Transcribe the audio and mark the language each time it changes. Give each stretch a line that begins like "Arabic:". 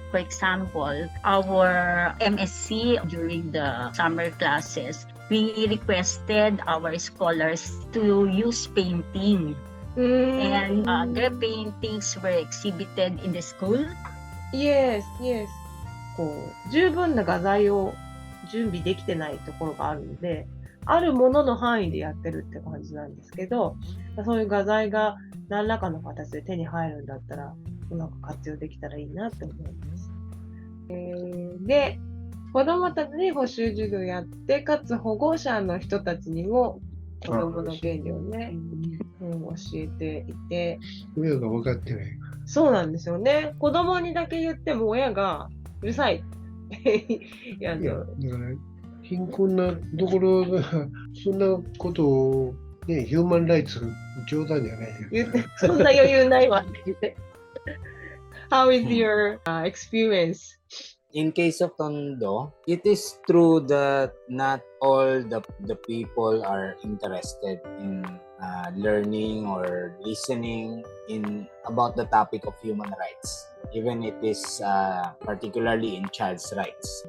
English: For example, our MSc during the summer classes, we requested our scholars to use painting. And their paintings were exhibited in the school. Yes.
Japanese: こう十分な画材を準備できてないところがあるので、あるものの範囲でやってるって感じなんですけど、そういう画材が何らかの形で手に入るんだったら、うまく活用できたらいいなって思います。で、子どもたちに補習授業やって、かつ保護者の人たちにも子どもの権利をね、教えていて。親が分かってない。そうなんですよね。子どもにだけ言っても親がうるさい。いや、だから貧困なところがそんなことをね、ヒューマンライツ冗談じゃないよ。言ってそんな余裕ないわって言って。
English: How is your experience? In case of Tondo, it is true that not all the people are interested in learning or listening about the topic of human rights. Even it is particularly in child's rights.